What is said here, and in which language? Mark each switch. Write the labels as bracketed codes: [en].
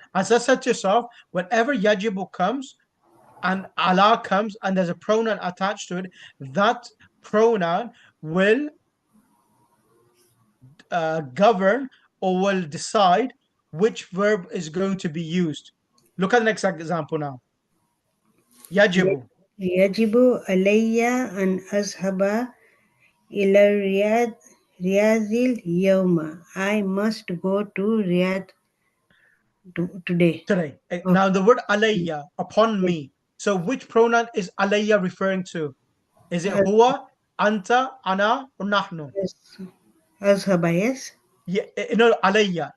[en] As I said to yourself, whenever yajibu comes and Allah comes and there's a pronoun attached to it, that pronoun will govern or will decide which verb is going to be used. Look at the next example now. Yajibu. [ar] يجب علي أن أذهب إلى رياض اليوم. [en] I must go to Riyadh today. Today. Okay. Now the word alayya, upon me. So which pronoun is alayya referring to? Is it huwa, anta, ana, or nahnu? Yes. أذهب, yes. Yeah, no, alayya.